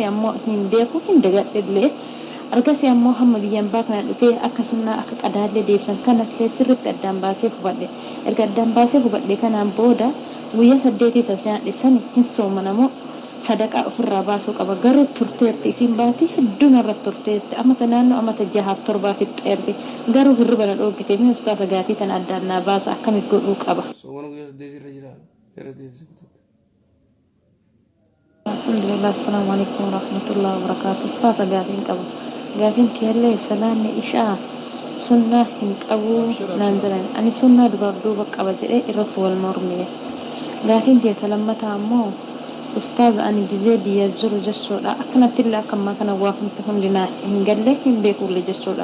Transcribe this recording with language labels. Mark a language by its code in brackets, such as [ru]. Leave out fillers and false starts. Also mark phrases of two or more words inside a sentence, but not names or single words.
[om] ammoo hin beeku hin dagadhillee ergasii ammoo hamma biyyaan baa kana dhufee akka sunnaa akka qadaallee deebsan kana sirriitti addaan baasee hubadhe erga addaan baasee hubadhe kanaan booda guyyaa 8 isa nyaadhe sani hin soomanamoo sadaqaa ofirraa baasuu qaba garuu turteetti isiin baatii hedduu narratti turteetti amata naannoo amata 6-7 fixxeerti garuu hirriba na dhoogite mi ustaasa gaatii tan addaan naa baasa akkamitti godhuu qaba. [ar] الحمد لله، السلام عليكم ورحمة الله وبركاته. [om] Ustaasa gaafiin qabu. Gaafin keellee salaanni ishaa sunnaa hin qabu naan jedhan. Ani sunnaa dubaaf duuba qaba jedhee irratti wal mormine. Gaafin jeeta lammataa ammoo ustaaza ani gizee biyya jiru jechuudha. Akkanatti illee akka ammaa kana waa hundinaa hin galle hin beekulle jechuudha.